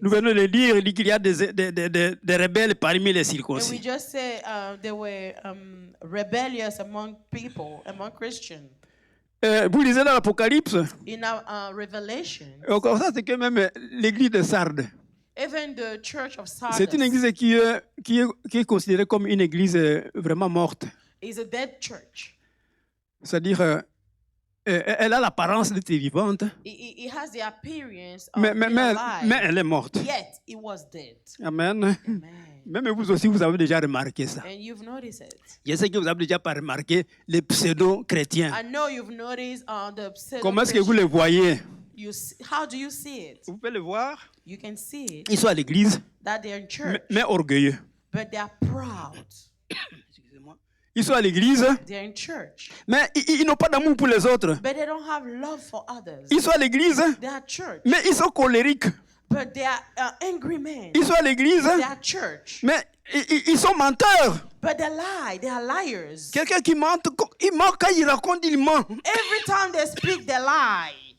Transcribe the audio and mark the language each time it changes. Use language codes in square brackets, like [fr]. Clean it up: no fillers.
[fr] Nous venons de le dire, il dit qu'il y a des rebelles parmi les [en] And we [fr] circoncis. [en] just say they were rebellious among people, among Christians. [fr] Vous lisez dans l'Apocalypse, [en] In our Revelation, [fr] on constate que même l'église de Sardes, [en] even the church of [fr] c'est une [en] Sardis [fr] église qui est considérée comme une église vraiment morte. [en] is a dead church. [fr] C'est-à-dire, elle a l'apparence d'être vivante, [en] It has the appearance of [fr] mais [en] being alive, [fr] elle est morte. [en] yet it was dead. [fr] Amen. [en] Amen. [fr] Même vous aussi, vous avez déjà remarqué ça. [en] And you've noticed it. [fr] Je sais que vous avez déjà pas remarqué les pseudo-chrétiens. [en] I know you've noticed the [fr] Comment est-ce que vous les voyez? [en] how do you see it? [fr] Vous pouvez le voir. [en] You can see it [fr] Ils sont à l'église, [en] that they're in church, [fr] mais orgueilleux. [en] but they're proud. [fr] Ils sont à l'église, [en] They're in church, [fr] mais ils n'ont pas d'amour pour les autres. [en] but they don't have love for others. [fr] Ils sont à l'église, [en] They are church, [fr] mais ils sont colériques. [en] but they are angry men. [fr] Ils sont à l'église, [en] They are church, [fr] mais ils sont menteurs. [en] but they lie. They are liars. [fr] Quelqu'un qui ment, il ment quand il raconte, il ment. [en] Every time they speak, they lie.